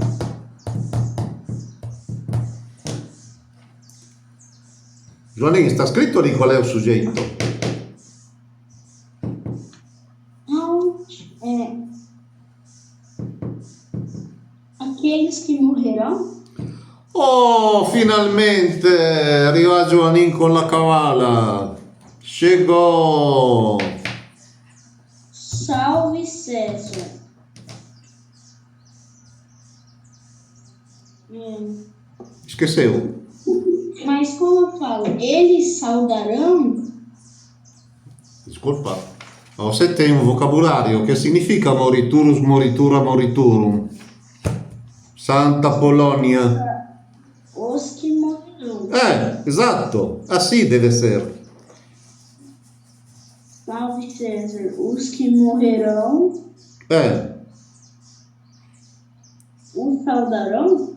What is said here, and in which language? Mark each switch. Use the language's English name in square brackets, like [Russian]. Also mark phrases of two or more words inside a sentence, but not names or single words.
[Portuguese] Joaninho, está escrito ali qual é o sujeito? Não, aqueles que morrerão. [Italian] Oh, finalmente arriva Joaninho con la cavala. [Portuguese] Chegou. Salve César. Esqueceu. Mas como eu falo, eles saudarão. Desculpa. Você tem um vocabulário que significa [Latin] moriturus, moritura, moriturum. [Portuguese] Santa Polônia. Os que morrerão. Exato. Assim deve ser. Salve César. Os que morrerão. Os saudarão.